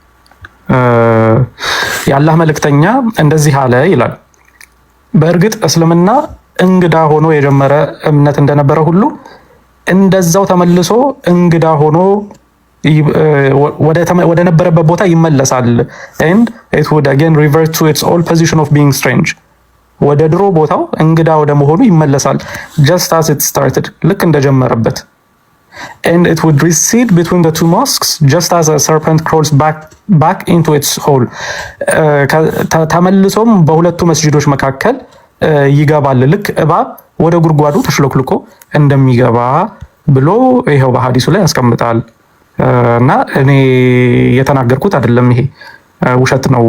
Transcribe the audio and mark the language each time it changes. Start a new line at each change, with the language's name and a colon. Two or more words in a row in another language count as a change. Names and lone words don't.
Amharic: የአላህ መልእክተኛ እንደዚህ አለ ይላል። በእርግጥ እስልምና እንግዳ ሆኖ የጀመረ እምነት እንደነበረ ሁሉ እንደዛው ተመልሶ እንግዳ ሆኖ ወደ ነበረበት ቦታ ይመለሳል።
English: and it would again revert to its old position of being strange።
Amharic: ወደ ድሮ ቦታው እንግዳ ወደ መሆኑ ይመለሳል
English: just as it started፣
Amharic: ልክ እንደጀመረበት።
English: and it would recede between the two mosques just as a serpent crawls back into its hole።
Amharic: ተመልሶም በሁለቱ መስጂዶች መካከል ይገባል ልክ እባብ ወደ ጉድጓዱ ተሽሎክልኮ እንደሚገባ ብሎ ይሄው በሐዲሱ ላይ ያስቀምጣል። እና እኔ የተናገርኩት አይደለም። ይሄ ውሸት